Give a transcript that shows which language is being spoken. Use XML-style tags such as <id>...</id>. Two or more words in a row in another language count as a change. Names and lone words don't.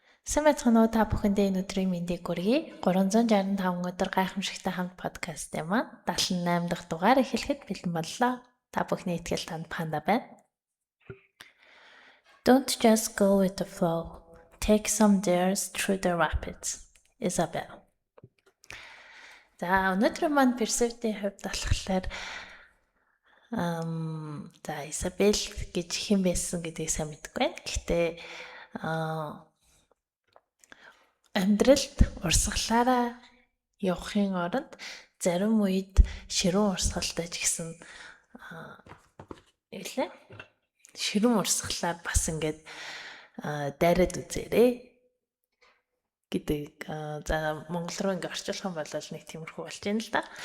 <mn>Сайн байцгаана уу та бүхэндээ энэ өдрийн мэндийг хүргэе. 365 өдөр гайхамшигтай хамт подкастын маань 78 дахь дугаар эхлэхэд бэлэн боллоо. Та бүхний итгэл танд панда байна.</mn> <en>Don't just go with the flow. Take some dares through the rapids. Isabel.</en> <mn>За өнөөдрийн маань персевтийн хувьд болохоор Isabel гэж хэн байсан гэдгийг сайн мэдэхгүй байна. Гэхдээ амьдралд урсгалаараа явахын оронд зарим үед ширүүн урсгалтай ч гэсэн ширүүн урсгалаар бас ингээд дайраад үзээрэй гэдэг за монгол руу ингээд орчуулах юм бол нэг тиймэрхүү болж байна л да.</mn>